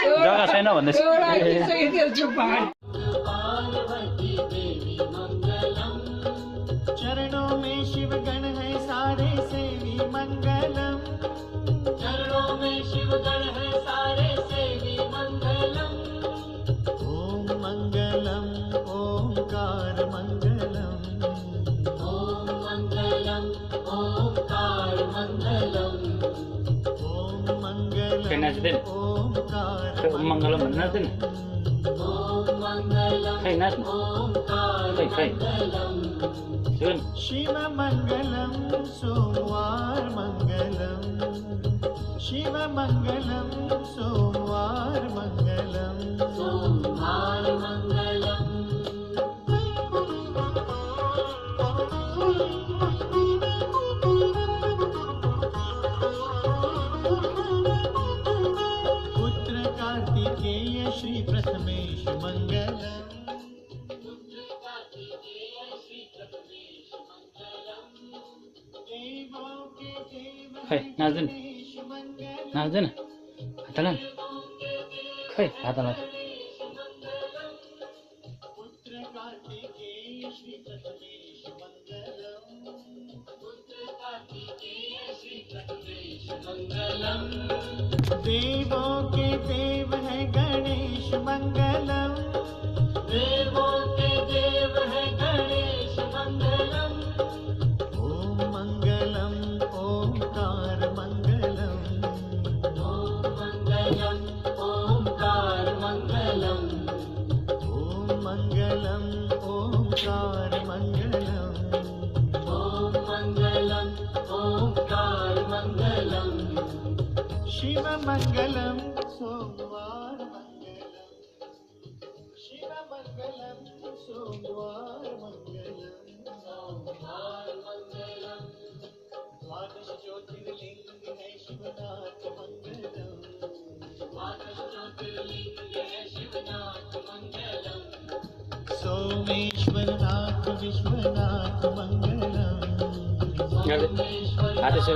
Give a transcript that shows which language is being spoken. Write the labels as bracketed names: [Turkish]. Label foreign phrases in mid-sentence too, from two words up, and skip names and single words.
[Nepali] जग्गा छैन भन्दैछ [Hindi] चरणों में शिव गण है सारे सेवी मंगलम चरणों में शिव गण है सारे सेवी मंगलम ओम मंगलम ओंकार मंगलम ओम मंगलम ओंकार मंगलम ओम मंगलम [Nepali] खै नाच्दैन ओंकार खै [Hindi] ओम मङ्गलम [Nepali] भन्नु नाच्दैन [Hindi] ओम मंगलम [Nepali] खै नाच्नु ओंकार खै सुन [Hindi] शिव मंगलम सोमवार मंगलम शिव मंगलम सोमवार मंगलम सोमवार मंगलम पुत्र कार्तिकेय श्री प्रथमेश मंगलम [Nepali] खै नाच्दैन नाच्दैन हात हाल खै हात हाल [Hindi] देवों के देव है गणेश मंगलम देवों के देव है गणेश मंगलम ओम मंगलम ओंकार मंगलम ओम मंगलम ओंकार मंगलम ओम मंगलम ओंकार मंगलम ओम मंगलम ओंकार मंगलम शिव मंगलम सोमवार मंगलम शिव मंगलम सोमवार मंगलम सोमवार मंगलम द्वादश ज्योतिर्लिंग है शिवनाथ मंगलम द्वादश ज्योतिर्लिंग है शिवनाथ मंगलम सोमेश्वरनाथ विश्वनाथ मंगलम [Nepali] हात यसो